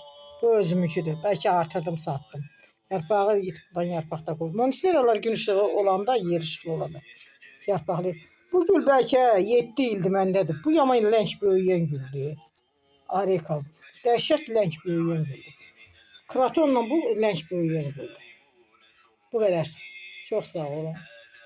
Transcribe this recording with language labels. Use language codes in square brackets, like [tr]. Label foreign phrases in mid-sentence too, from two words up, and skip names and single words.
[az] Bu özümünkidir. Belki artırdım sattım. Yarpağı buradan yarpaqda koydum. Monsteralar gün ışığı olanda yer ışıqlı olanda. Yarpaqlı. Bu gül belki 7 ildir məndədir. Bu yaman lənç böyüyən güldür. Areka. Dəhşət lənç böyüyən güldür. Kratonla bu lənç böyüyən güldür. Bu qədər. Çox sağ olun.